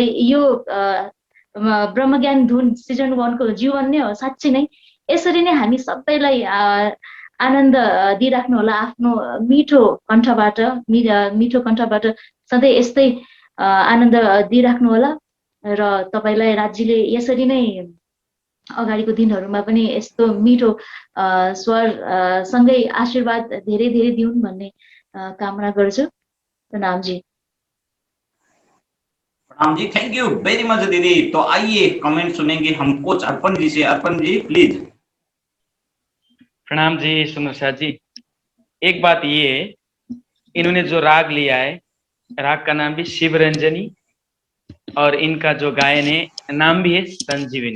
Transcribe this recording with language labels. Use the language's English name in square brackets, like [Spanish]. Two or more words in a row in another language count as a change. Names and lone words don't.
[Nepali] यो ब्रह्मज्ञान धुन सिजन 1 को जीवन नै हो साँच्चै नै यसरी नै हामी सबैलाई आनन्द दिइराख्नु होला आफ्नो मिठो कण्ठबाट सधैँ यस्तै आनन्द दिइराख्नु होला र तपाईलाई राज्यले यसरी नै अगाडिको दिनहरूमा पनि यस्तो मिठो स्वर सँगै आशीर्वाद धेरै धेरै दिउन् भन्ने कामना गर्छु। प्रणाम जी। प्रणाम जी, [English] thank you very much दीदी। [Hindi] तो आइए कमेंट सुनेंगे हम कोच अर्पण जी से। अर्पण जी प्लीज। प्रणाम जी सुंदर साथ जी। एक बात ये है, इन्होंने जो राग लिया है, राग का नाम भी शिवरंजनी और इनका जो गायन है नाम भी है संजीवनी।